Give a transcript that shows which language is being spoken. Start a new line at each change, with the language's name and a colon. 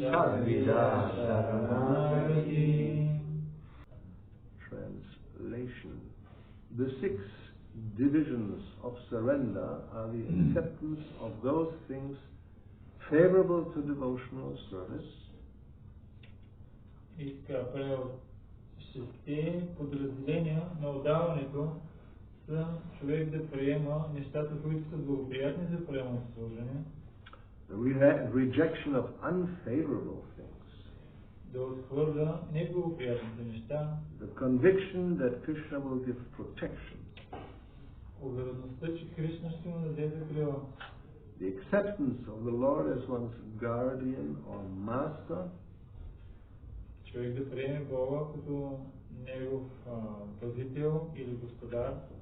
Sanskrit: Shadvida sharanagati.
English: Translation. The 6 divisions of surrender are the acceptance of those things favorable to devotional service,
Bulgarian: иска превод. 6 подразделения на отдаването са човек да приема нещата, които са благоприятни за приемането служение,
English: the rejection of unfavorable things,
Bulgarian: да отхвърля неблагоприятните неща,
English: the conviction that Krishna will give protection,
Bulgarian: увереността, че Кришна ще му даде закрила,
English: the acceptance of the Lord as one's guardian or master,
Bulgarian: човек да приеме Бога като негов пазител или господар,